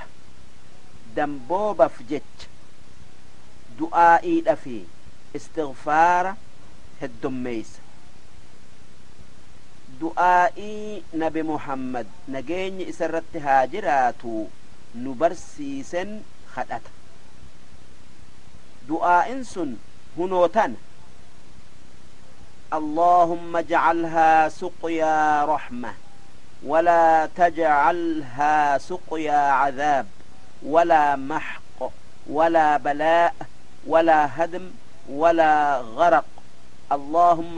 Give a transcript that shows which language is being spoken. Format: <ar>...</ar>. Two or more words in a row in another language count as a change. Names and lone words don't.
<om>damboobaaf jecha du'aa'iidha fi istighfaara heddummeeysa. du'aa'ii nabi muhammad nageenyi isarratti haa jiraatu nu barsiisen kadhata du'aa'in sun hunootan</om> <ar>اللهم اجعلها سقيا رحمة ولا تجعلها سقيا عذاب ولا محق ولا بلاء ولا هدم ولا غرق اللهم</ar>